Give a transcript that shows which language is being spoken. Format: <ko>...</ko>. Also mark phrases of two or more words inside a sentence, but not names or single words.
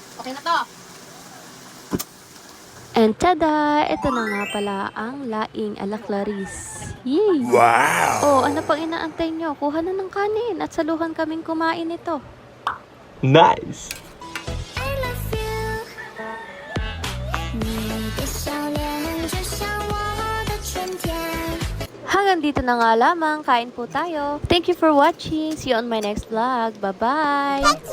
<tl>Okay na to.</tl> <en>And tada!</en> <tl>Ito na nga pala ang laing ala Clarice. Yay!</tl> <en>Wow!</en> <tl>Oh, ano pang inaantay nyo? Kuha na ng kanin at saluhan kaming kumain ito.</tl> <en>Nice!</en> <zh>你的笑脸就像我的春天。</zh> <tl>Hanggang dito na nga lamang. Kain po tayo.</tl> <en>Thank you for watching. See you on my next vlog. Bye-bye!</en>